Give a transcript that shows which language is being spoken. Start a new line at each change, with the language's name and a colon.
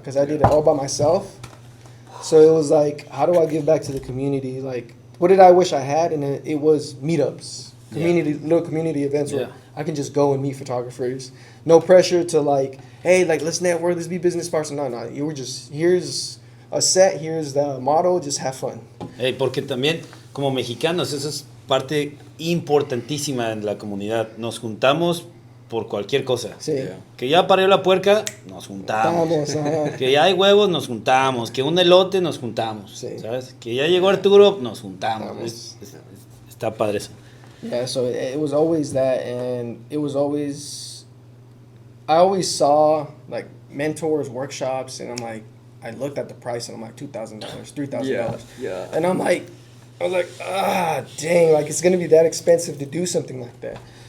English: Because I did it all by myself. So it was like, how do I give back to the community? Like, what did I wish I had? And it was meetups, little community events where I can just go and meet photographers. No pressure to like, hey, like let's network, let's be business partners. No, you were just, here's a set, here's the model, just have fun.
Spanish: Hey, porque también como mexicanos eso es parte importantísima en la comunidad. Nos juntamos por cualquier cosa. Sí. Que ya parió la puerca, nos juntamos. Que ya hay huevos, nos juntamos. Que un elote, nos juntamos. Sí. ¿Sabes? Que ya llegó Arturo, nos juntamos. Está padre eso.
English: Yeah, so it was always that, and it was always, I always saw like mentors, workshops, and I'm like, I looked at the price and I'm like $2,000, $3,000. Yeah. And I was like, dang, like it's gonna be that expensive to do something like that.